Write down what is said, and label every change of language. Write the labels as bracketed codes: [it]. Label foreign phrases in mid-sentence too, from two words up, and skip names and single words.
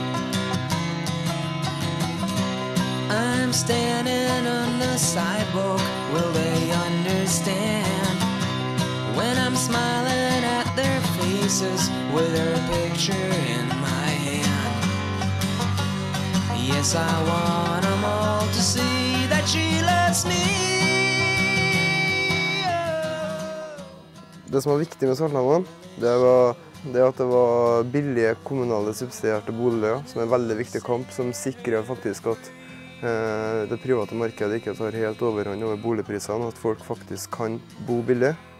[en] I'm standing on the sidewalk, will they understand? When I'm smiling at their faces with her picture in my hand. Yes, I want them all to see that she loves me. [no] Det som var viktig med Svartlamoen, det var det at det var billige kommunale subsidierte boliger, som en veldig viktig kamp, som sikrer faktisk at det private markedet ikke tar helt overhånd over boligprisene, og at folk faktisk kan bo billig.